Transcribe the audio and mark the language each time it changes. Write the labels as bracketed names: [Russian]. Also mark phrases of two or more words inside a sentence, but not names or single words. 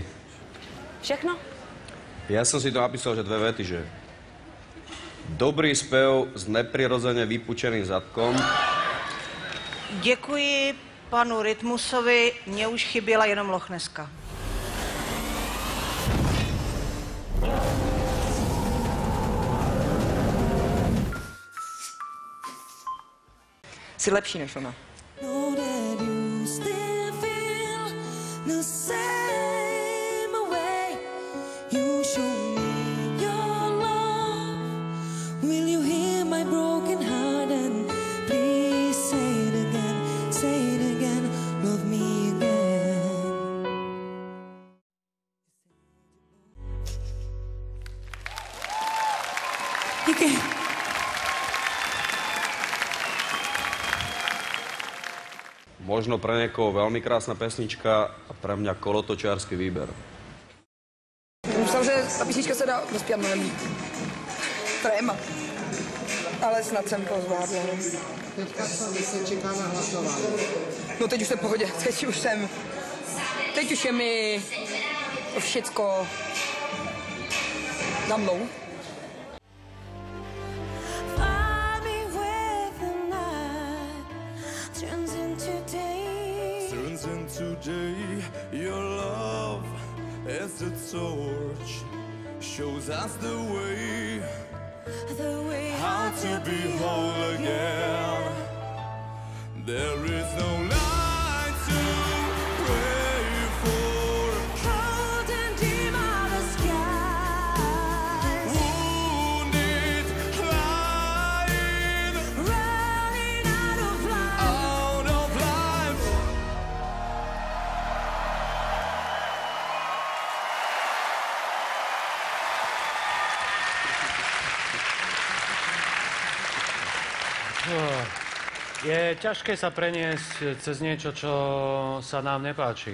[Czech] Všechno? [Slovak] Ja som si to napísal, že dve vety, že dobrý spev s neprirodzene vypučeným zadkom. [Czech] Děkuji panu Rytmusovi, mně už chyběla jenom Lochneska. Jsi lepší než ona. [English] The same way you show me your love. Will you hear my broken heart and please say it again, love me again. [Czech] Díky. [Slovak] Možno pre niekoho veľmi krásna pesnička a pre mňa kolotočiarsky výber. [Czech] Myslím, že ta písnička se dá dospět mnohem líp. Tréma. Ale snad jsem to zvládla. Teďka se čeká na hlasování. No teď už jsem v pohodě, teď už je mi to všecko za mnou. [English] Today, your love as a torch shows us the way how to be whole again. There is no light to pray for. Cold and dim are the skies. Wounded, flying, running out of life. Out of life. [Slovak] Je ťažké sa preniesť cez niečo, čo sa nám nepáči.